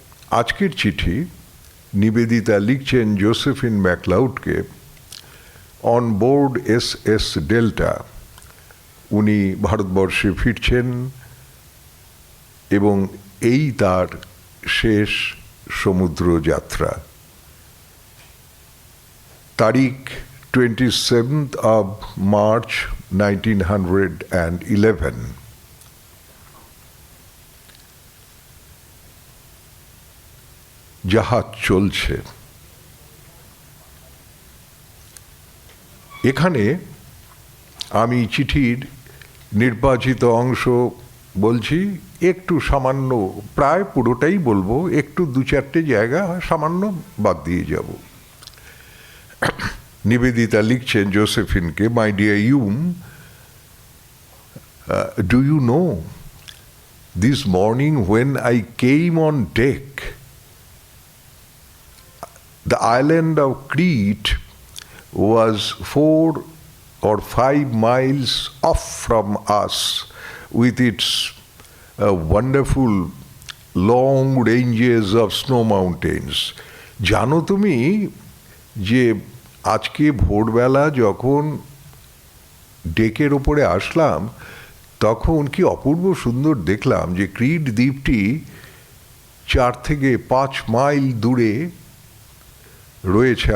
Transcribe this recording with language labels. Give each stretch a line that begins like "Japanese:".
Bangla: আজকের চিঠি নিবেদিতা লিখছেন Josephine ম্যাকলাউডকে, on board SS delta. উনি ভারতবর্ষে ফিরছেন এবং এই তার শেষ সমুদ্র যাত্রা। তারিখ
English: 27th of March
Bangla: 1911। জাহাজ চলছে। এখানে আমি চিঠির নির্বাচিত অংশ বলছি, একটু সামান্য, প্রায় পুরোটাই বলবো, একটু 2-4টে জায়গা সামান্য বাদ দিয়ে যাব। নিবেদিতা লিখছেন জোসেফিনকে,
English: My dear Yum, do you know this morning when I came on deck, the island of Crete was 4 or 5 miles off from us with its wonderful long ranges of snow mountains.
Bangla: জানো তুমি যে আজকে ভোরবেলা যখন ডেকের ওপরে আসলাম তখন কি অপূর্ব সুন্দর দেখলাম যে ক্রিট দ্বীপটি 4 থেকে 5 মাইল দূরে রয়েছে।